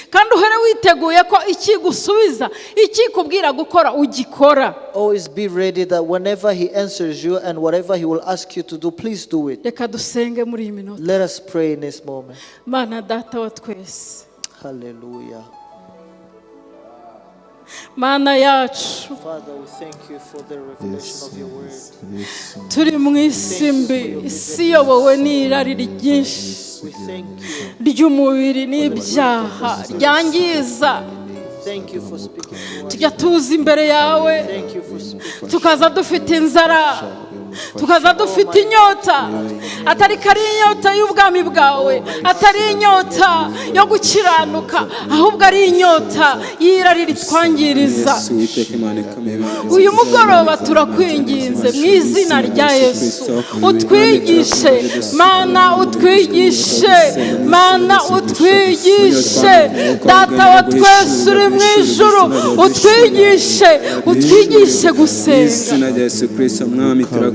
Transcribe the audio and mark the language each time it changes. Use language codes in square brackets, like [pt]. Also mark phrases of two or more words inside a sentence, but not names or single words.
[en] Always be ready that whenever He answers you and whatever He will ask you to do, please do it. Let us pray in this moment. Hallelujah. [rw] Mana yacu [en] Father, we thank you for the revelation of your word. [rw] turi mu isi mbi, isi iyobowe n'irari ryinshi [en] We thank you. [rw] ry'umubiri n'ibyaha ryangiza. [en] Thank you for speaking to us. [rw] Tujya tuza imbere yawe [en] Thank you for speaking. [rw] tukaza dufite inzara, tukaza dufite inyota, atari kari inyota y'ubwami bwawe, atari inyota yo gukiranuka, ahubwo ari inyota y'irari ritwangiriza. Uyu mugoroba turakwinginze mu izina rya Yesu, utwigishe Mana, utwigishe Mana, utwigishe Data wa twese uri mu ijuru, utwigishe gusenga.